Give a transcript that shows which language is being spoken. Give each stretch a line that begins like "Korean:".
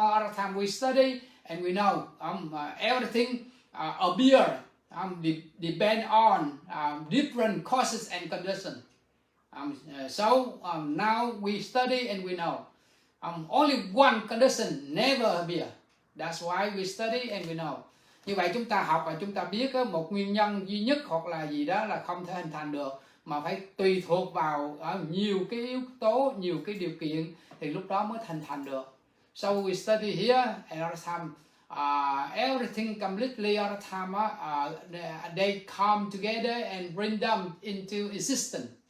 English: All the time we study and we know everything appear depend on different causes and conditions. So now we study and we know only one condition never appear. That's why we study and we know.
Vietnamese: Như vậy chúng ta học và chúng ta biết một nguyên nhân duy nhất hoặc là gì đó là không thể hình thành được, mà phải tùy thuộc vào nhiều cái yếu tố, nhiều cái điều kiện thì lúc đó mới hình thành được.
English: So we study here and all the time everything completely all the time they come together and bring them into existence.